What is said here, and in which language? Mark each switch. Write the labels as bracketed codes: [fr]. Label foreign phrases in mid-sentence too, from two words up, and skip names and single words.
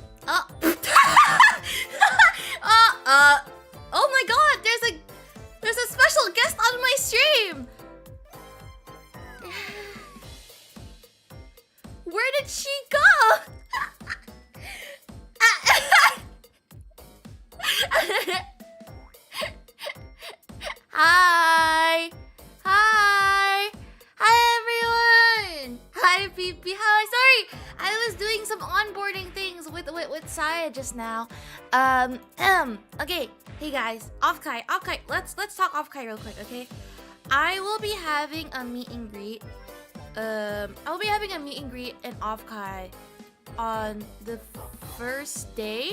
[en] Oh my god, there's a special guest on my stream. Where did she go? Hi. Hi. Hi everyone. Hi PP. Hi. Sorry, I was doing some onboarding things with Saya just now. Okay. Hey guys, Offkai. Let's talk Offkai real quick, okay? I will be having a meet and greet. I'll be having a meet and greet in Offkai on the first day.